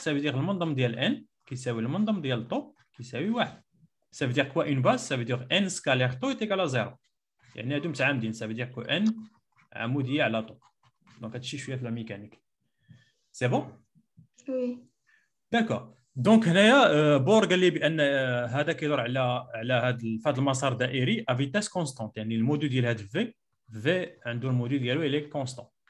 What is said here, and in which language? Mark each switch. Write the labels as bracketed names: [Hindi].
[French] ça veut dire [Arabic] المنظم ديال n كيساوي المنظم ديال طو كيساوي 1. [French] ça veut dire quoi une base? ça veut dire n scalaire طو est égal à 0. [Arabic] يعني هادو متعامدين. [French] ça veut dire que [Arabic] n عموديه على طو. دونك هادشي شويه في لا ميكانيك. سي بون. وي داكور. دونك هنايا بور قال لي بان هذا كيدور على هذا المسار دائري ا فيتاس كونستانت. يعني الموديل ديال هذا في عنده الموديل ديالو الي كونستانت.